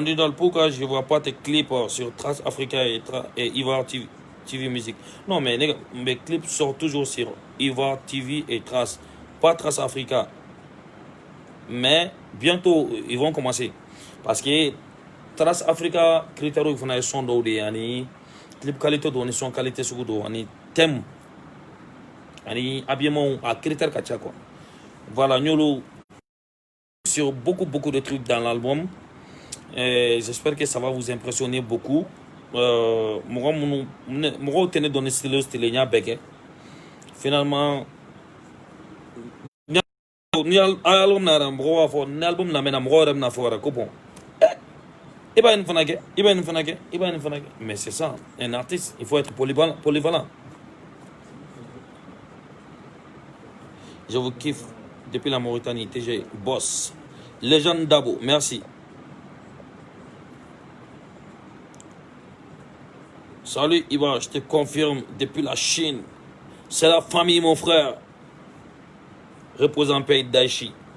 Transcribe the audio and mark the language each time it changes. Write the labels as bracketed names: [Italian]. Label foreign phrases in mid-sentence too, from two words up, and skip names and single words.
[French] idole pourquoi je vois pas tes clips sur Trace Africa et Ivoire TV Music non mais mes clips sortent toujours sur Ivoire TV et Trace pas Trace Africa mais bientôt ils vont commencer parce que Trace Africa critères il faut son [Bambara] dɔw de ani clip qualité dɔw ni son qualité sugu dɔw ani thème ani habillement à critères ka ca [French] quoi voilà ñolu sur beaucoup de trucs dans l'album j'espère que ça va vous impressionner beaucoup [Bambara] mɔgɔw tɛ ne dɔn ni style n y'a bɛɛ kɛ finalement ni album na yɛrɛ mɔgɔw b'a fɔ ni album lamɛnna mɔgɔw yɛrɛ bɛna fɔ yɛrɛ ko bon i b'a ye nin fana kɛ i b'a ye nin fana kɛ i b'a ye nin fana kɛ [French] mais c'est ça un artiste il faut être polyvalent je vous kiffe depuis la Mauritanie TG Boss Légende Dabo merci salut Iba je te confirme depuis la Chine c'est la famille mon frère repose en paix Daichi